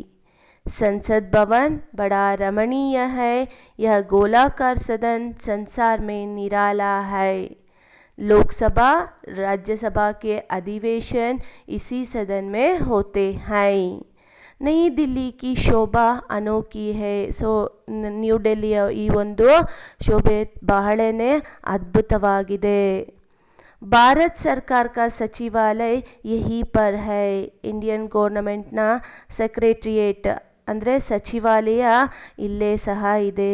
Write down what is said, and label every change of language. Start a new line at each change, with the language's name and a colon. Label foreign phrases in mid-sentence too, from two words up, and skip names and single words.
Hindi: संसद भवन बड़ा रमणीय है। यह गोलाकार सदन संसार में निराला है। लोकसभा राज्यसभा के अधिवेशन इसी सदन में होते हैं। नई दिल्ली की शोभा अनोखी है।
Kannada: ಸೊ ನ್ಯೂ ಡೆಲ್ಲಿಯ ಈ ಒಂದು ಶೋಭೆ ಬಹಳನೇ ಅದ್ಭುತವಾಗಿದೆ।
Hindi: भारत सरकार का सचिवालय यही पर है।
English: Indian governmentna secretariat
Kannada: ಅಂದರೆ ಸಚಿವಾಲಯ ಇಲ್ಲೇ ಸಹ ಇದೆ।